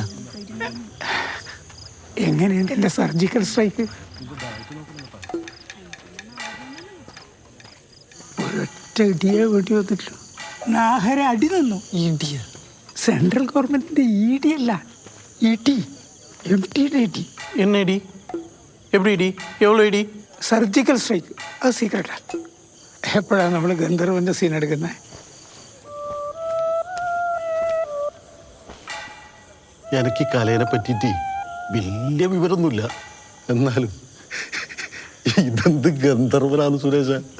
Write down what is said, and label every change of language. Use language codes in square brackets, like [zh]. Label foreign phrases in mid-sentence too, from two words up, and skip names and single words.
[ml] എങ്ങനെയുണ്ട് എന്റെ [en] surgical strike? [ml] ഒരൊറ്റ ഇടിയെ വേണ്ടി വന്നിട്ടുള്ളൂ. നാഹര അടി തന്നു. ഇടിയ [en] central governmentinte [ml] ED അല്ല, ET, MTയുടെ ഇടി. [ta] என்ன இடி? எப்படி இடி? எவ்வளோ இடி? [en] surgical strike. [ml] അത് സീക്രട്ടാ. എപ്പോഴാണ് നമ്മൾ ഗന്ധർവന്റെ സീൻ എടുക്കുന്നത്? എനിക്ക് ഈ കലയെ പറ്റിയിട്ട് വലിയ വിവരമൊന്നുമില്ല. എന്നാലും ഇതെന്ത് ഗന്ധർവനാണ് സുരേഷ?